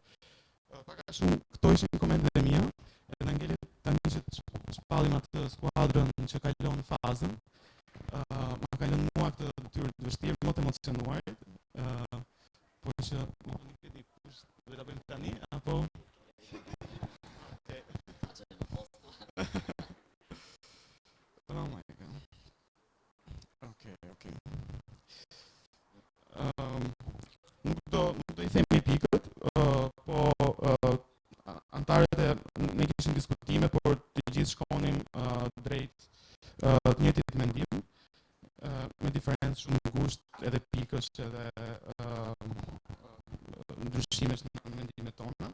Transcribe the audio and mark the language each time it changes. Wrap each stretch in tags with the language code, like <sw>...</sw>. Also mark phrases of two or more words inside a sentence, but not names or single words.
<sq>Pak a shumë këto ishin komentet e mia, edhe ngelet tani që shpallim atë skuadrën që kalon fazën. Ma ka lënë mua këtë detyrë të vështirë, më të emocionuar, por që nuk e di kush do ta bëjmë tani apo</sq> <en>Oh my god.</en> <sq>Okay. Nuk do I themi pikët, po antarët ne kishim diskutime, por të gjithë shkonim drejt të njëjtit mendim, me diferencë shumë ngushtë edhe pikësh edhe ndryshimesh në mendimet tona.</sq>